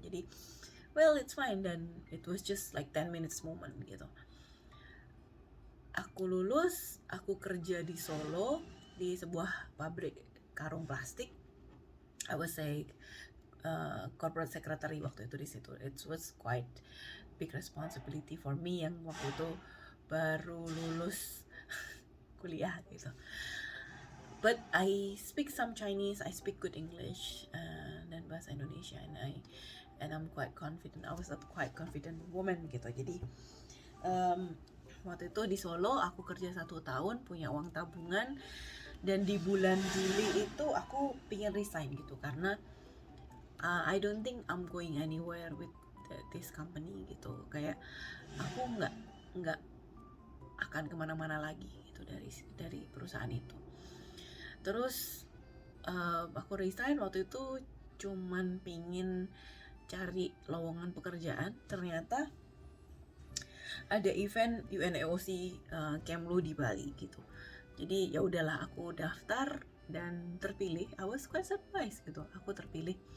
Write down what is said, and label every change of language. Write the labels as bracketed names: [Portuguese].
[Indonesian] Jadi [English] well, it's fine, [Indonesian] dan [English] it was just like 10 minutes moment gitu. [Indonesian] Aku lulus, aku kerja di Solo di sebuah pabrik karung plastik. [English] I was like corporate secretary [Indonesian] waktu itu di situ. [English] It was quite big responsibility for me [Indonesian] yang waktu itu baru lulus kuliah gitu. [English] But I speak some Chinese, I speak good English, [Indonesian] dan [English] bahasa Indonesia, and I'm quite confident. I was a quite confident woman gitu. [Indonesian] Jadi waktu itu di Solo aku kerja 1 tahun, punya uang tabungan, dan di bulan Juli itu aku pengen resign gitu karena [English] I don't think I'm going anywhere with this company [Indonesian] gitu. Kayak aku nggak akan kemana-mana lagi gitu dari perusahaan itu. Terus aku resign waktu itu cuman pingin cari lowongan pekerjaan. Ternyata ada event UNEOC Kemlu di Bali gitu. Jadi ya udahlah, aku daftar dan terpilih. [English] I was quite surprised gitu, [Indonesian] aku terpilih.